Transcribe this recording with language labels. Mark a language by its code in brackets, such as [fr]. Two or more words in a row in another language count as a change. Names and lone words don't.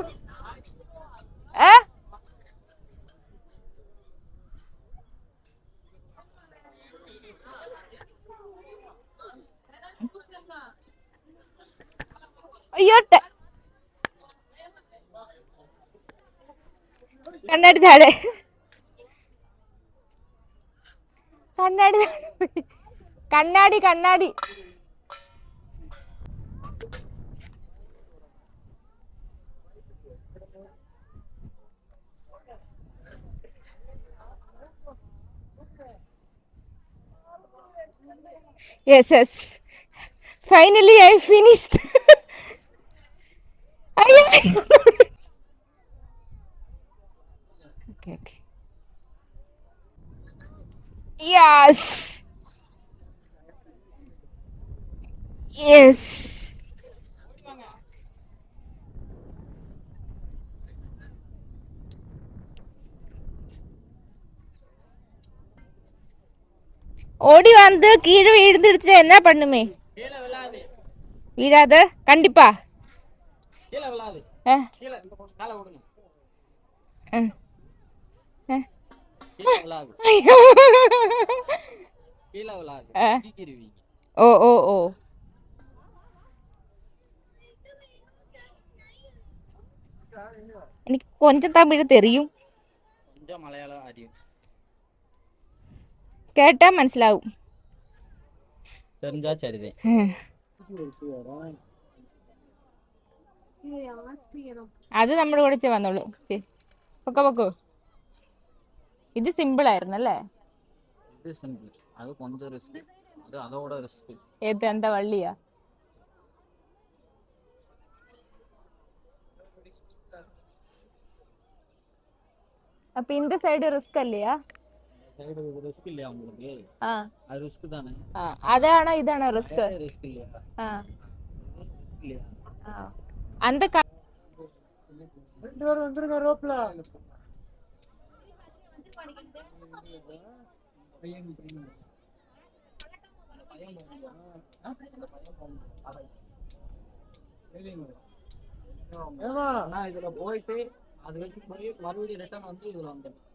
[ml] ഏ അയ്യോട്ടെ കണ്ണാടി താഴെ കണ്ണാടി കണ്ണാടി കണ്ണാടി [en] Yes, yes. Finally, I finished. Okay, okay. Yes. Yes. [ta] ஓடி வந்து கீழே விழுந்துடுச்சு என்ன பண்ணுமே வீழாத கண்டிப்பா ஓ ஓ ஓ எனக்கு கொஞ்சம் தமிழ் தெரியும் [ml] മലയാളം അറിയും കേട്ടാ മനസ്സിലാവും [ta] தெரிஞ்சா சரிதான் [ml] അത് നമ്മുടെ കൂടെ വന്നോളൂ പൊക്കോ പൊക്കോ ഇത് സിമ്പിൾ ആയിരുന്നല്ലേ ഇത് സിമ്പിൾ അത് கொஞ்சம் റിസ്ക് അത് അതോടെ റിസ്ക് ഏത് എന്താ വള്ളിയാ അപ്പൊ இந்த സൈഡ് റിസ്ക് അല്ലയാ റിസ്ക് ഇല്ല உங்களுக்கு അത് റിസ്ക് தானே അതാണോ ഇതാണോ റിസ്ക് റിസ്ക് ഇല്ല ഇല്ല [ta] அந்த வந்துருங்க ரோப்ல நான் இதுல போயிட்டு அது வரைக்கும் போய் மறுபடியும் ரிட்டர்ன் வந்து இதுல வந்தேன்